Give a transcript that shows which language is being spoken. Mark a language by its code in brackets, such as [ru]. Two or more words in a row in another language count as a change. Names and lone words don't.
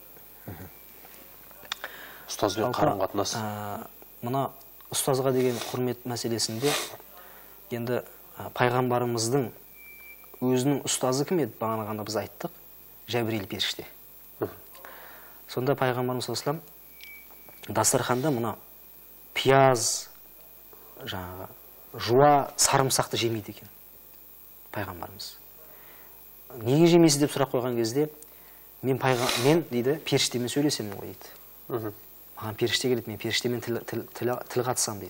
[kk] Ұстазбен қарым-қатынас. Мына ұстазға деген құрмет мәселесінде енді пайғамбарымыздың өзінің ұстазы кім еді? Бағана ғана біз айттық, Жәбірейіл періште. Сонда пайғамбарымыз [ar] صلى الله عليه وسلم [kk] дастарханда мына пияз, жуа, сарымсақты жемейді екен пайғамбарымыз. Неге жемейсіз деп сұрақ қойған кезде, мен дейді, періштемен сөйлесемін ғой дейді. Маған періште келеді, мен періштемен тіл қатысам дейді.